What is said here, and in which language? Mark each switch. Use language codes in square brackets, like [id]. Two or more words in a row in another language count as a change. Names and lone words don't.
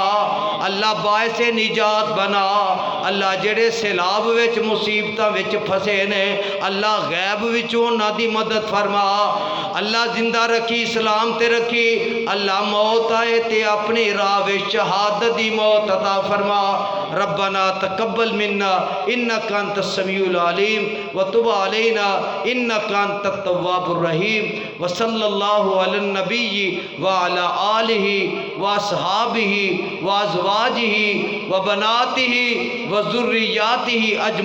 [pa] اللہ باعثِ نجات بنا. اللہ جیہڑے سیلاب وچ مصیبتاں وچ پھسے نے، اللہ غیب وچوں اوہناں دی مدد فرما. اللہ زندہ رکھی، اسلام تے رکھی۔ اللہ موت آئے تے اپنی راہ وچ شہادت دی موت عطا فرما. [ar] ربنا تقبل منا إنك أنت السميع العليم وتب علينا إنك أنت التواب الرحيم. وصلى الله على النبي وعلى آله وأصحابه وأزواجه وبناته وذرياته أجمعين.